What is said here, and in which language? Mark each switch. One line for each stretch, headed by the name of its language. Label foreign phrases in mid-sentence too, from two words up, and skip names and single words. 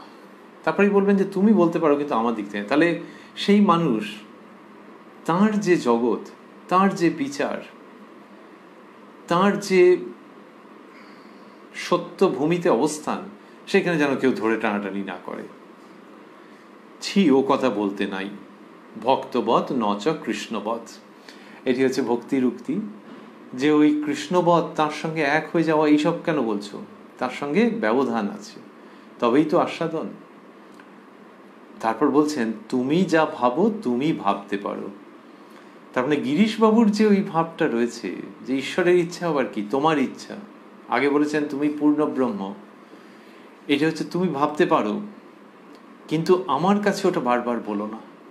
Bangla: তারপরেই বলবেন যে তুমি বলতে পারো কিন্তু আমার দিক থেকে। তাহলে সেই মানুষ, তার যে জগৎ, তার যে বিচার, তার যে সত্য ভূমিতে অবস্থান, সেখানে যেন কেউ ধরে টানাটানি না করে। ছি, ও কথা বলতে নাই,
Sanskrit: ভক্তবৎ ন চ কৃষ্ণবৎ।
Bangla: এটি হচ্ছে ভক্তির উক্তি, যে ওই কৃষ্ণবৎ, তার সঙ্গে এক হয়ে যাওয়া, এইসব কেন বলছো? তার সঙ্গে ব্যবধান আছে, তবেই তো আস্বাদন। তারপর বলছেন তুমি যা ভাবো তুমি ভাবতে পারো। তার মানে গিরিশবাবুর যে ওই ভাবটা রয়েছে যে ঈশ্বরের ইচ্ছা আবার কি তোমার ইচ্ছা, আগে বলেছেন তুমি পূর্ণ ব্রহ্ম, এটা হচ্ছে তুমি ভাবতে পারো, কিন্তু আমার কাছে ওটা বারবার বলো না।